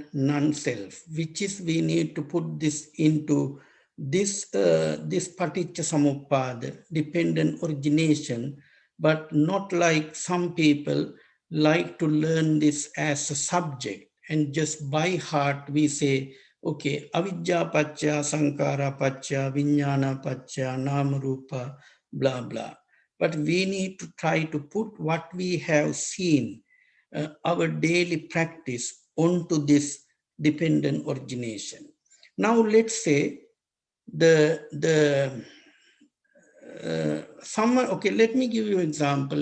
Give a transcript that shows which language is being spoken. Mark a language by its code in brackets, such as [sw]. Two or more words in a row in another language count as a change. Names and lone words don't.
[en] non-self, which is we need to put this into this Paticcasamuppada, dependent origination, but not like some people like to learn this as a subject and just by heart we say, okay, [pi] avidya pacca, sankara pacca, vijnana pacca, nama rupa, [en] blah, blah. But we need to try to put what we have seen, our daily practice onto this dependent origination. Now let's say someone, okay, let me give you an example.